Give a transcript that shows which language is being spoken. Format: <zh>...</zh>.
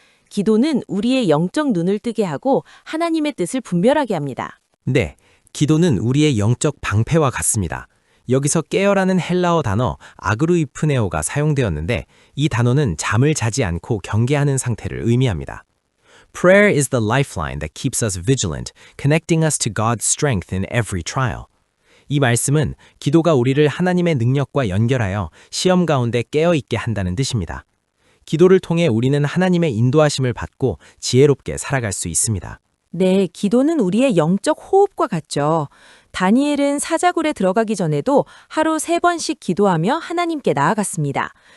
<ko>기도는 우리의 영적 눈을 뜨게 하고 하나님의 뜻을 분별하게 합니다. 네, 기도는 우리의 영적 방패와 같습니다. 여기서 깨어라는 헬라어 단어 아그루이프네오가 사용되었는데 이 단어는 잠을 자지 않고 경계하는 상태를 의미합니다.</ko> <en>Prayer is the lifeline that keeps us vigilant, connecting us to God's strength in every trial.</en> <ko>이 말씀은 기도가 우리를 하나님의 능력과 연결하여 시험 가운데 깨어있게 한다는 뜻입니다. 기도를 통해 우리는 하나님의 인도하심을 받고 지혜롭게 살아갈 수 있습니다. 네, 기도는 우리의 영적 호흡과 같죠. 다니엘은 사자굴에 들어가기 전에도 하루 3번씩 기도하며 하나님께 나아갔습니다.</ko>